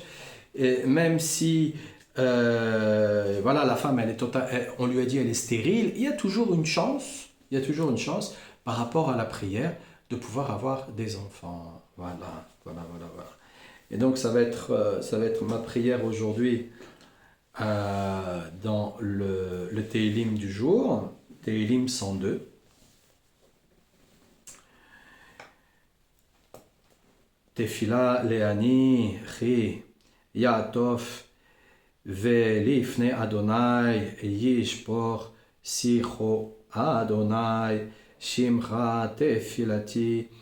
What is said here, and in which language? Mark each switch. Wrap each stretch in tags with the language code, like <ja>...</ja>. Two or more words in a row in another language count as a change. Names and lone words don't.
<fr>Et même si voilà, la femme, on lui a dit elle est stérile, il y a toujours une chance, par rapport à la prière de pouvoir avoir des enfants. Voilà. Et donc ça va être ma prière aujourd'hui dans le Télim du jour, Télim 102.</fr> <he>תפלה לעני כי יעטף ולפני אדוני ישפוך שיחו אדוני שמך תפילתי</he>